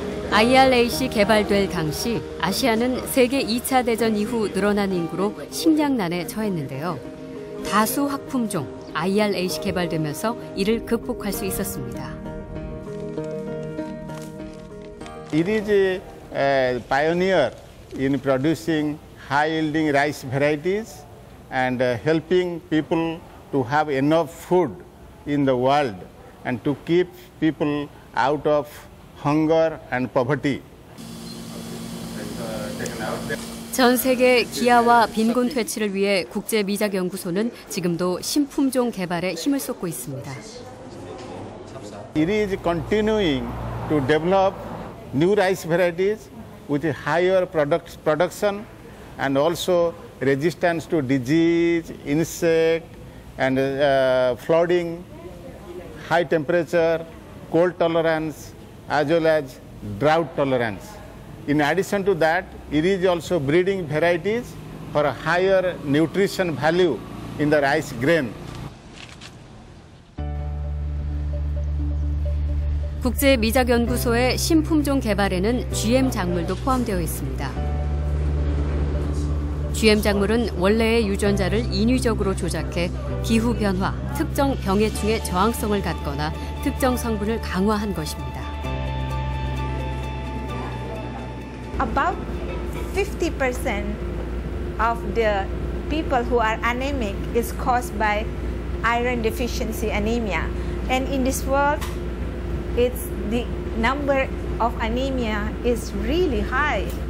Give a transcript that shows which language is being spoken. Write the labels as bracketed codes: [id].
[ko] IR8이 개발될 당시 아시아는 세계 2차 대전 이후 늘어난 인구로 식량난에 처했는데요. 다수 확품종 IR8이 개발되면서 이를 극복할 수 있었습니다. [en] It is a pioneer in producing high-yielding rice varieties and helping people to have enough food in the world and to keep people out of hunger and poverty. [ko] 전 세계 기아와 빈곤 퇴치를 위해 국제미작연구소는 지금도 신품종 개발에 힘을 쏟고 있습니다. [en] It is continuing to develop new rice varieties with higher production and also resistance to disease, insect and flooding, high temperature, cold tolerance as well as drought tolerance. In addition to that, it is also breeding varieties for a higher nutrition value in the rice grain. [ko] 국제미작연구소의 신품종 개발에는 GM 작물도 포함되어 있습니다. GM 작물은 원래의 유전자를 인위적으로 조작해 기후 변화, 특정 병해충의 저항성을 갖거나 특정 성분을 강화한 것입니다. [en] About 50% of the people who are anemic is caused by iron deficiency anemia. And in this world, the number of anemia is really high.